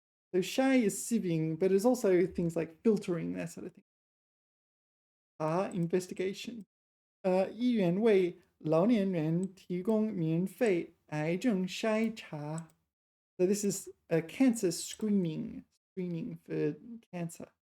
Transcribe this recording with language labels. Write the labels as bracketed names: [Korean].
[English] So 筛 is sieving, but it's also things like filtering, that sort of thing. Investigation. [Chinese] 医院为老年人提供免费癌症筛查. [English] So this is a cancer screening for cancer.